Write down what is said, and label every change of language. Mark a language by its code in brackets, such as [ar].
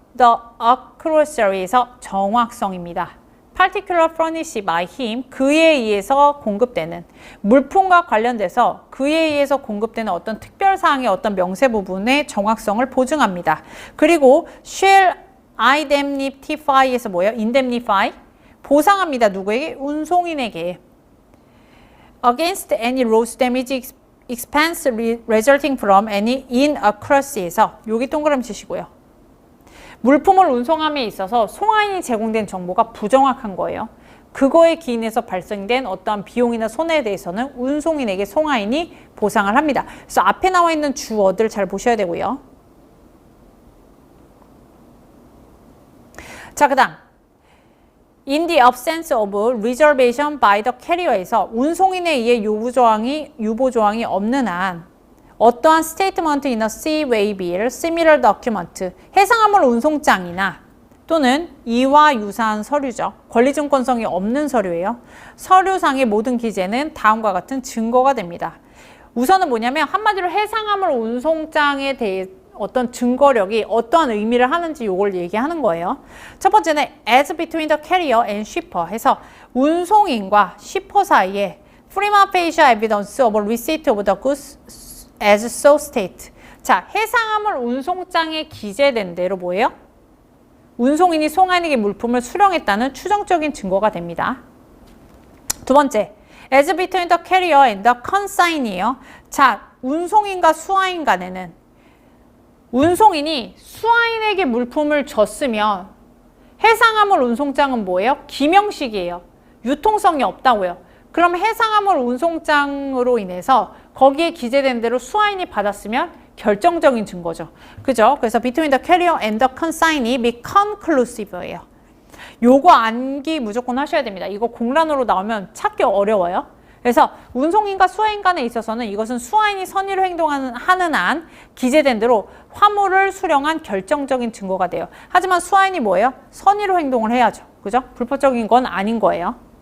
[en] The accuracy [ko] 에서 정확성입니다. [en] particular furnished by him, [ko] 그에 의해서 공급되는 물품과 관련돼서 그에 의해서 공급되는 어떤 특별사항의 어떤 명세 부분의 정확성을 보증합니다. 그리고 [en] shall indemnify [ko] 에서 뭐예요? [en] indemnify, [ko] 보상합니다. 누구에게? 운송인에게. [en] against any loss, damage, expense resulting from any inaccuracy에서 [ko] 여기 동그라미 치시고요. 물품을 운송함에 있어서 송화인이 제공된 정보가 부정확한 거예요. 그거에 기인해서 발생된 어떠한 비용이나 손해에 대해서는 운송인에게 송화인이 보상을 합니다. 그래서 앞에 나와 있는 주어들 잘 보셔야 되고요. 자, 그 다음 [en] In the absence of reservation by the carrier [ko] 에서 운송인에 의해 유보조항이 없는 한 어떠한 스테이트먼트 [en] in a seaway bill, similar document, [ko] 해상화물 운송장이나 또는 이와 유사한 서류죠. 권리증권성이 없는 서류예요. 서류상의 모든 기재는 다음과 같은 증거가 됩니다. 우선은 뭐냐면 한마디로 해상화물 운송장에 대해 어떤 증거력이 어떠한 의미를 하는지 이걸 얘기하는 거예요. [en] 첫 번째는 as between the carrier and shipper 해서 [ko] 운송인과 [en] shiper [ko] 사이에 [en] prima facie evidence of receipt of the goods as so state. [ko] 자, 해상화물 운송장에 기재된 대로 뭐예요? 운송인이 송화인에게 물품을 수령했다는 추정적인 증거가 됩니다. 두 번째, [en] as between the carrier and the consign이에요. [ko] 자, 운송인과 수화인 간에는 운송인이 수화인에게 물품을 줬으면 해상화물 운송장은 뭐예요? 기명식이에요. 유통성이 없다고요. 그럼 해상화물 운송장으로 인해서 거기에 기재된 대로 수화인이 받았으면 결정적인 증거죠. 그죠? 그래서 [en] between the carrier and the consignee be conclusive예요. [ko] 요거 암기 무조건 하셔야 됩니다. 이거 공란으로 나오면 찾기 어려워요. 그래서 운송인과 수화인 간에 있어서는 이것은 수화인이 선의로 행동하는 한 기재된 대로 화물을 수령한 결정적인 증거가 돼요. 하지만 수화인이 뭐예요? 선의로 행동을 해야죠. 그죠? 불법적인 건 아닌 거예요.